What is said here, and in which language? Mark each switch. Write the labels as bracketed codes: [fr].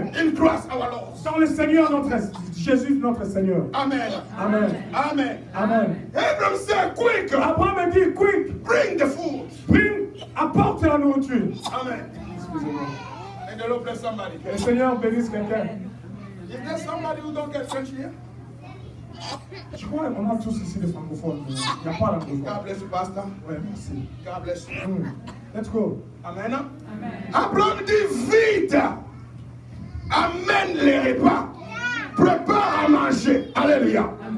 [en] in Christ our Lord. [fr] dans le Seigneur, Jésus, notre Seigneur. [en] Amen. [fr] Amen. [en] Amen. [fr] Amen. [en] Abraham said, quick, [fr] Abraham a dit, quick, [en] bring the food. bring, [fr] apporte la nourriture. [en] Amen. [fr] Excusez-moi. [en] And the Lord bless somebody. [fr] Que le Seigneur bénisse quelqu'un. [en] Is there somebody who don't get French here? [fr] Je crois qu'on a tous ici des francophones. Il n'y a pas l'anglophone. [en] God bless you, Pastor. [fr] Ouais, merci. [en] God bless you. Let's go. [fr] Amen. Abraham dit vite. Amène les repas. Prépare à manger. Alléluia.